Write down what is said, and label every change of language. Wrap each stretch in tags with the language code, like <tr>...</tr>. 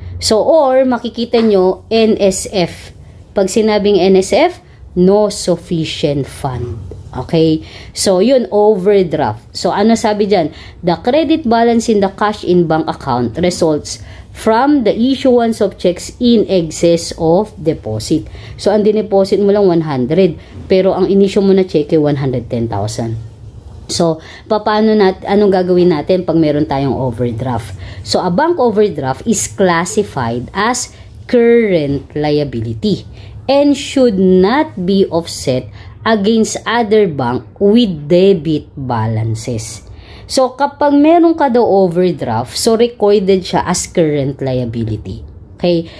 <tl>So, or, makikita nyo, NSF. Pag sinabing NSF, no sufficient fund. Okay? So, yun, overdraft. So, ano sabi dyan?</tl> <en>The credit balance in the cash in bank account results from the issuance of checks in excess of deposit.</en> <tl>So, ang dineposit mo lang 100, pero ang inisyo mo na cheque 110,000. So, anong gagawin natin pag meron tayong overdraft?</tl> <en>So, a bank overdraft is classified as current liability and should not be offset against other bank with debit balances.</en> <tl>So, kapag meron ka daw overdraft, so recorded siya as current liability. Okay?</tl>